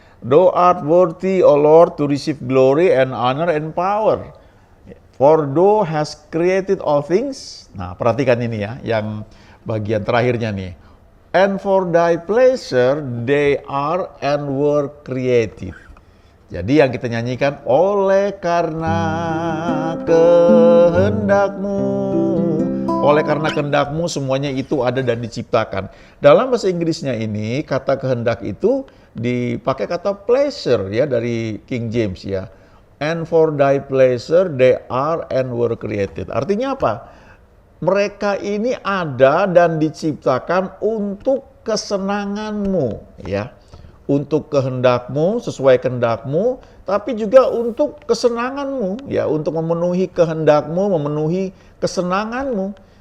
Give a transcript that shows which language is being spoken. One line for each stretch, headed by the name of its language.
English: Thou art worthy, O Lord, to receive glory and honor and power. For Thou hast created all things.
Indonesian: Nah, perhatikan ini ya, yang bagian terakhirnya nih.
English: And for Thy pleasure they are and were created.
Indonesian: Jadi yang kita nyanyikan, oleh karena kehendak-Mu, oleh karena kehendak-Mu semuanya itu ada dan diciptakan. Dalam bahasa Inggrisnya ini, kata kehendak itu dipakai kata pleasure ya, dari King James ya.
English: And for Thy pleasure they are and were created.
Indonesian: Artinya apa? Mereka ini ada dan diciptakan untuk kesenangan-Mu ya. Untuk kehendak-Mu, sesuai kehendak-Mu, tapi juga untuk kesenangan-Mu ya, untuk memenuhi kehendak-Mu, memenuhi kesenangan-Mu.